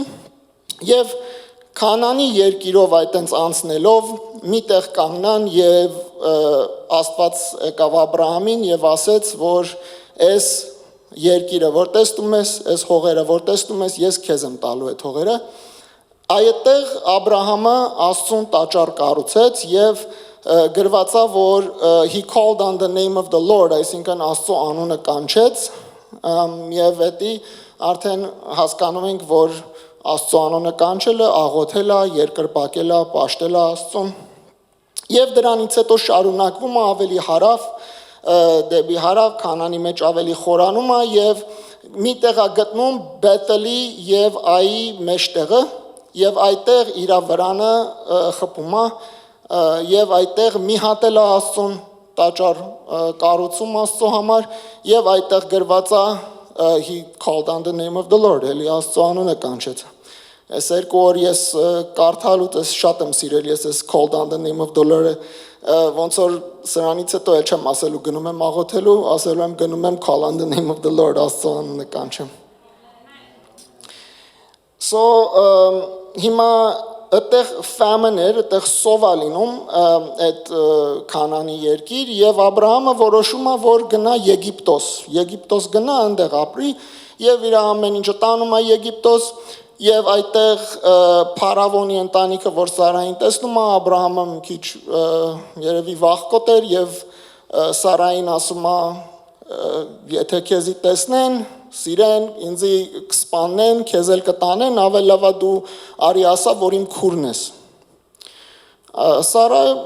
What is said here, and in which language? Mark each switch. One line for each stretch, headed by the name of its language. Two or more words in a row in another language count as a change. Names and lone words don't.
Armenian: եւ Քանանի երկիրով այտենց անցնելով միտեղ կանգնան եւ Աստված եկավ Աբրահամին եւ ասեց որ այս երկիրը որ տեսնում ես այս հողերը որ տեսնում ես ես քեզ եմ տալու այդ հողերը այդտեղ Աբրահամը Աստծուն տաճար կառուցեց եւ գրված է որ he
English: called on the name of the Lord
Armenian: այսինքն Աստծո անունը կանչեց եւ դա արդեն հասկանում ենք որ Աստծո անունը կանչելը աղոթելը երկրպագելը պաշտելը Աստծուն եւ դրանից հետո շարունակվում է ավելի հարավ դեպի հարավ Քանանի մեջ ավելի խորանում է եւ մի տեղ է գտնում Բեթելի եւ Այի մեջտեղը եւ այդտեղ իր վրանը խփում է եւ այդտեղ մի հատ էլ Աստծուն տաճար կառուցում Աստծո համար եւ այդտեղ գրված է
English: he called on the name of the Lord
Armenian: էլի Աստծո անունը կանչեց Այս երկու օր ես կարդալուց շատ եմ սիրել ես այս
English: called on the name of the Lord
Armenian: ոնց որ սրանից հետո էլ չեմ ասելու գնում եմ աղոթելու ասելու եմ գնում եմ
English: call on the name of the Lord
Armenian: Աստծո անունը կանչեմ So հիմա այդտեղ famine էր, այդտեղ սով է լինում այդ Քանանի երկիր եւ Աբրահամը որոշում է որ գնա Եգիպտոս գնա այնտեղ ապրի եւ իր ամեն ինչը տանում է Եգիպտոս եւ այդտեղ Փարավոնի ընտանիքը որ Սարային տեսնում է Աբրահամը մի քիչ երևի վախկոտ էր եւ Սարային ասում է եթե քեզի տեսնեն սիրեն, ինձի կսպանեն, քեզ էլ կտանեն, ավելի լավ է դու արի ասա, որ իմ քուրն ես։ Սարը